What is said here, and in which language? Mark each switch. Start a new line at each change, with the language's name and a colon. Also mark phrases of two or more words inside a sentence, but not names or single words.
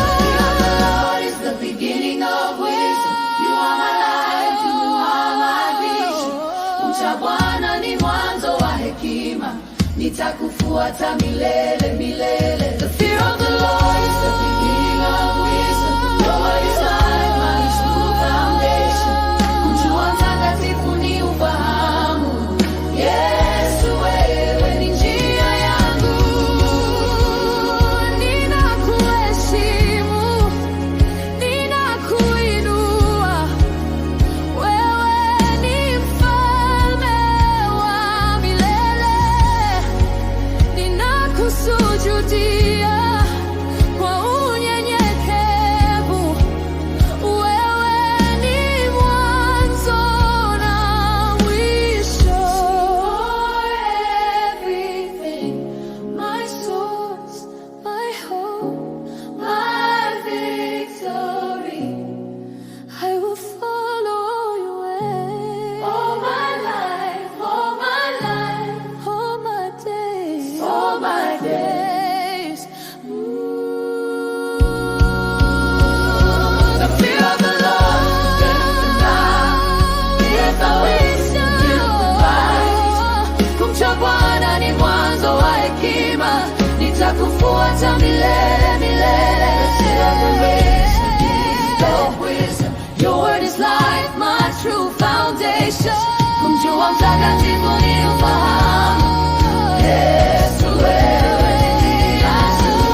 English: The Lord is the beginning of wisdom. You are my life, you are my vision.
Swahili: Kumcha Bwana ni mwanzo wa hekima. Nitakufuata milele, milele.
English: The fear of the Lord is the beginning of wisdom. Your word is like my true foundation.
Swahili: Kumjua mtakatifu ni ufahamu. Yesu, wewe ni njia yangu. Ninakuheshimu, ninakuinua. Wewe ni mfalme wa milele. Ninakusujudia kwa unyenyekevu. Wewe ni mwanzo na mwisho.
English: For everything, my source, my hope, my victory, I will follow your way. All my life, all my life, all my days, all my days. Ooh. The fear of the Lord is the foundation of wisdom.
Swahili: Kumcha Bwana ni mwanzo wa hekima. Nitakufuata milele, milele.
English: The fear of the Lord is the wisdom. Your word is like my true foundation.
Swahili: Kumjua mtakatifu ni ufahamu. Yesu, wewe ni njia yangu.